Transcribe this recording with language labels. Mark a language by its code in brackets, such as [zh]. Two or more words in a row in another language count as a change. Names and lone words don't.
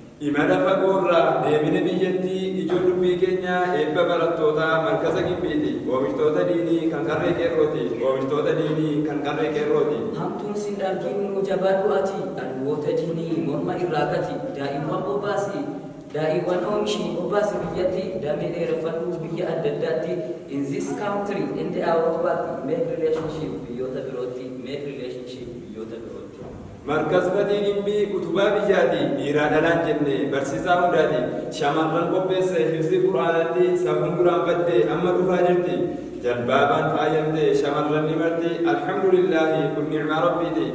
[om] Imala fagoorraa deemina biyyattii, ijoo dubbii keenya, eebba barattootaa, markaza gimbiiti. Oomishtoota diinii kan qarree qeerrooti. Oomishtoota diinii kan qarree qeerrooti. Hamtuun sin dhargiin nu jabaadhu ati, dhaloota diinii morma irraa gati. Daa'imman bobbaasi, daa'imman oomishii bobbaasi biyyatti, damee dheereffadhu biyya adda addaatti. [en] In this country, in the Europe, make relationship [om] biyyoota birootti, [en] make relationship [om] biyyoota birootti. Markaz Fatii Gimbii utubaa biyyaati, dhiiraa dhalaan jenne, barsiisaa hundaati. Shamarran qopheesse, hifzi Qur'aanatti, safuun duraan badde, amma dhufaa jirti. Jalbaabaan faayamte, shamarran ni marti. Alhamdulillahi, kun ni'maa Rabbiiti.